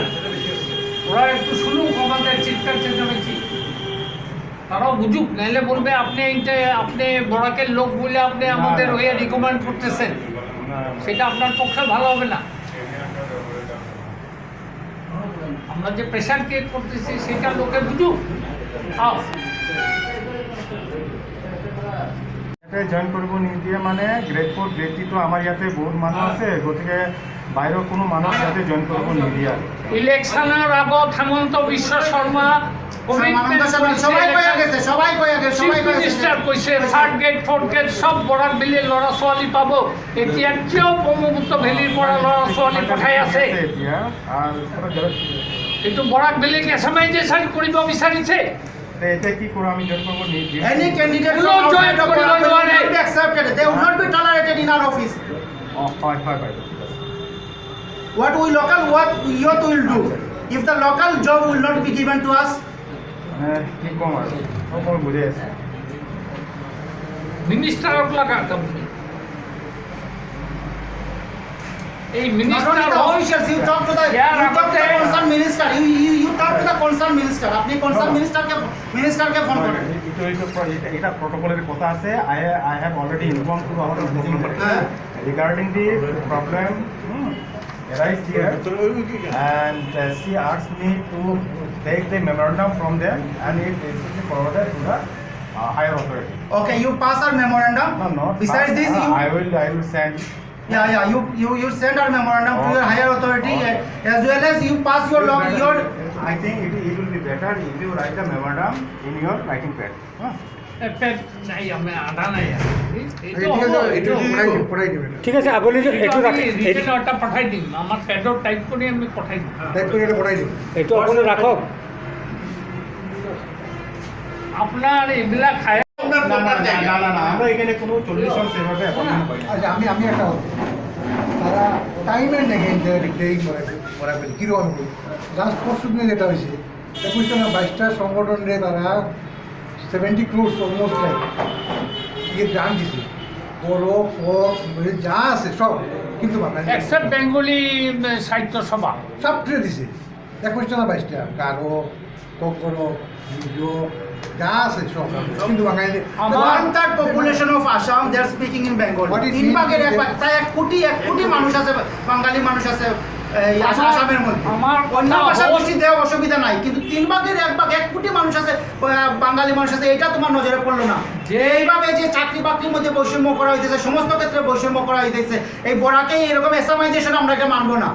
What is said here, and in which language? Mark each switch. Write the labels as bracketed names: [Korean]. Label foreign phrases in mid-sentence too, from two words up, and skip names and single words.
[Bangla] ওরা একটু শুনুক আমাদের চিৎকার চেঁচামেচি, তারাও বুঝুক, নাহলে বলবে আপনি বরাকের লোক বলে আপনি আমাদের হয়ে রিকমেন্ড করতেছেন, সেটা আপনার পক্ষে ভালো হবে না। আমরা যে [English] pressure create [Bangla] করতেছি সেটা লোকে বুঝুক। [Assamese] জয়েন কৰিব নিদিয়ে মানে [English] grade 4 grade 3 [Assamese] তো আমাৰ ইয়াতে বহুত মানুহ আছে, গতিকে বাহিৰৰ কোনো মানুহ ইয়াতে জয়েন কৰিব নিদিয়ে। ইলেকশনের আগত হেমন্ত বিশ্ব শর্মা [English] third grade fourth grade [Assamese] সব বরাক ভেলিৰ ল'ৰা ছোৱালী পাব। এতিয়া কিয় ব্ৰহ্মপুত্ৰ ভেলিৰ পৰা ল'ৰা ছোৱালী পঠাই আছে? এতিয়া আৰু কিন্তু বরাক ভেলিক এছামাইজেশ্যন কৰিব বিচাৰিছে। এতিয়া কি কৰোঁ, আমি জয়েন কৰিব নিদিয়ে। [English] Any candidate No from join outside of [Assamese] koribo [English] Borak Valley will [Assamese] নোৱাৰে। [English] not be accepted. They will not be tolerated in our office. [Assamese] হয় হয় বাইদেউ। [English] What youth will do if the local job will not be given to us? [Assamese] মানে কি ক'ম আৰু মই বুজাই আছোঁ। মিনিষ্টাৰক লাগা আপুনি এই [English] Not only মিনিষ্টাৰ the officials, you talk to the concerned minister. You talk to the concerned minister. [Bangla] আপনি [English] concerned minister [Bangla] কে ফোন করেন। এটা প্রটোকলের কথা আছে। [English] I have already informed to our regarding the problem arise here, and she asked me to take the memorandum from them and it is forwarded to the higher authority. Okay, you pass our memorandum. No. Besides this, you I will send. you send our memorandum to your higher authority, as well as you pass your I think it will be better if you write the memorandum in your writing pad. [Assamese] নাই আমি আধা নাই ঠিক আছে আপুনি এইটো [English] written order [Bangla] পাঠাই দিম, আমার প্যাডও টাইপ করে আমি পাঠাই দিম। [Assamese] এইটো আপুনি ৰাখক। [Bangla] আপনার এগুলা খায় না আমরা এখানে কোনো 40 জন সেভাবে অ্যাপয়েন্টমেন্ট পাই না। আচ্ছা আমি একটা কথা, তারা টাইমের দেখেন যে ডিক্লেয়ারিং করা গেল কীরকম লাস্ট পরশু দিনে যেটা হয়েছে 21টা সংগঠনে তারা 70 [English] crores almost like [Bangla] দান দিছে, বড় যা আছে সব, কিন্তু বাঙালি এক্সেপ্ট বেঙ্গলি সাহিত্য সভা সব ট্রে দিছে 21টা না 22টা, কারো কখনো ভিডিও যা আছে সব, কিন্তু বাঙালি [English] one third population of Assam, they are speaking in Bengali. What is [Bangla] তিন ভাগের এক ভাগ, প্রায় এক কোটি মানুষ আছে, বাঙালি মানুষ আছে এই আসামের মধ্যে। আমার অন্য কথা ভাষা হল- গোষ্ঠী দেওয়া অসুবিধা নাই, কিন্তু তিন ভাগের এক ভাগ, 1 কোটি মানুষ আছে, বাঙালি মানুষ আছে, এটা তোমার নজরে পড়লো না। যে এইভাবে যে চাকরি বাকরির মধ্যে বৈষম্য করা হইতেছে, সমস্ত ক্ষেত্রে বৈষম্য করা হইতেছে, এই বড়াকে এরকম এসামাইজেশন আমরা এটা মানবো না।